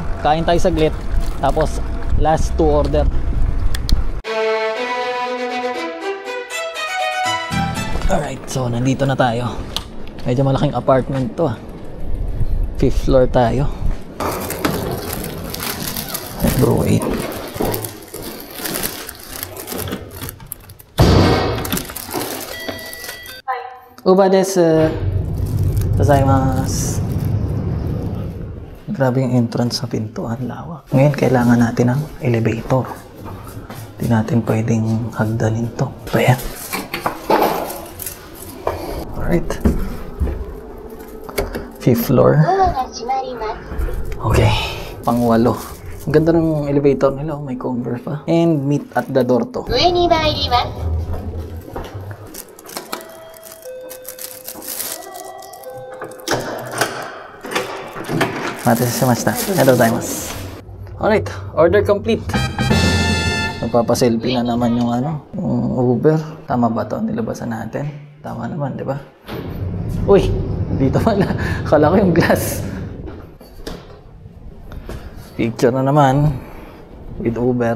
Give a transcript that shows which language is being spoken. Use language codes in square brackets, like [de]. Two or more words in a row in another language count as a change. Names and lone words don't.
[tl] Kain tayo saglit. Tapos, last 2 order. Alright, so nandito na tayo. Medyo malaking apartment to. 5th floor tayo. [en] Bro, wait. [ja] ウーバーです. Gozaimasu. [tl] Grabe yung entrance sa pintuan, lawak. Ngayon, kailangan natin ng elevator. Hindi natin pwedeng hagdanin to. Pa yan. Alright. 5th floor. Okay. Pang-8. Ang ganda ng elevator nila, may cover pa. [en] And meet at the door to. Matashimashita. [ja] Hello, gozaimasu. [en] Alright, order complete. [tl] Nagpapa-selfie na naman yung yung Uber. Tama ba to? Nilabasan natin. Tama naman, di ba? Uy, dito pala. Akala ko yung glass. Picture na naman with Uber.